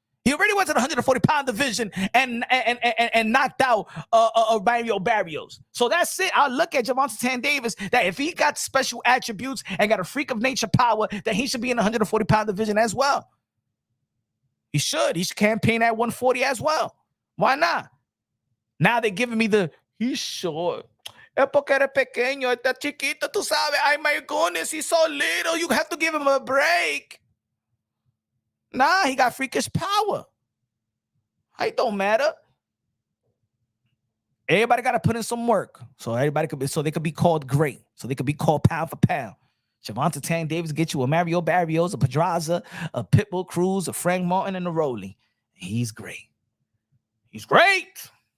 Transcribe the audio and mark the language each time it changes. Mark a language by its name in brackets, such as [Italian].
[English] He already went to the 140-pound division and knocked out Mario Barrios. So that's it. I'll look at Gervonta Tang Davis that if he got special attributes and got a freak of nature power, that he should be in the 140-pound division as well. He should. He should campaign at 140 as well. Why not? Now they're giving me he's short. [Spanish] Es porque eres pequeño, está chiquito, tú sabes. [English] Ay, my goodness, he's so little. You have to give him a break. Nah, he got freakish power. It don't matter. Everybody got to put in some work. So they could be called great. So they could be called pound for pound. Gervonta Tang Davis get you a Mario Barrios, a Pedraza, a Pitbull Cruz, a Frank Martin, and a Rowley. He's great. He's great.